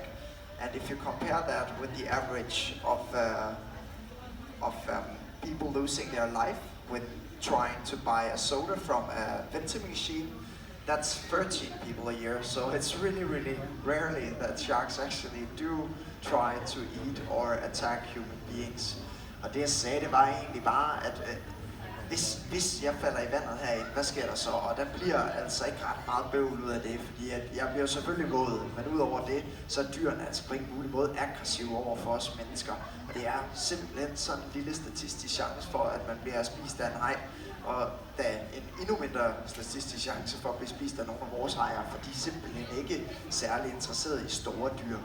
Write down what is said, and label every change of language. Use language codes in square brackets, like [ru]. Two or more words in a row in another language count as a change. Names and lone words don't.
[en] And if you compare that with the average of people losing their life when trying to buy a soda from a vending machine, that's 13 people a year. So it's really, really rarely that sharks actually do try to eat or attack human beings. [da] Og det jeg sagde, det var egentlig bare, at hvis jeg falder i vandet herinde, hvad sker der så? Og der bliver altså ikke ret meget bøvl ud af det, fordi at jeg bliver selvfølgelig våd, men udover det, så er dyrene altså på ingen mulig måde aggressive over for os mennesker. Og det er simpelthen sådan en lille statistisk chance for, at man bliver spist af en haj, og der er en endnu mindre statistisk chance for at blive spist af nogle af vores hajer, for de er simpelthen ikke særlig interesserede i store dyr.